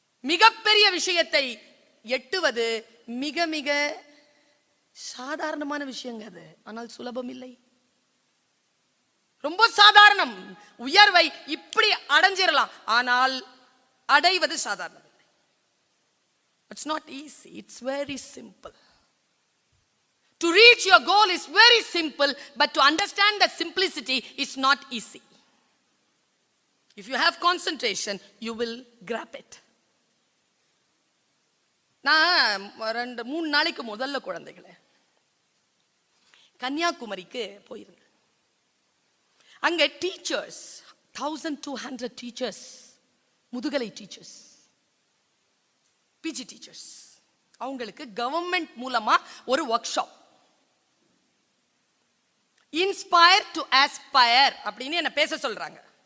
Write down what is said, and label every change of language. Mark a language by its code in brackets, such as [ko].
[ta] மிகப்பெரிய விஷயத்தை எட்டுவது மிக மிக சாதாரணமான விஷயங்க அது. ஆனால் சுலபம் இல்லை, ரொம்ப சாதாரணம். உயர்வை இப்படி அடைஞ்சிடலாம், ஆனால் அடைவது சாதாரணம் இல்லை. [en] It's not easy, it's very simple. To reach your goal is very simple, but to understand that simplicity is not easy. If you have concentration, you will grab it. [ta] நான் 2-3 நாளைக்கு முதல்ல குழந்தைகளே கன்னியாகுமரிக்கு போயிருந்தேன். அங்க டீச்சர்ஸ் 1200 டீச்சர்ஸ், முதுகலை teachers, PG teachers, அவங்களுக்கு government மூலமா ஒரு work shop, inspire to Aspire அப்படின்னு என்ன பேச சொல்றாங்க.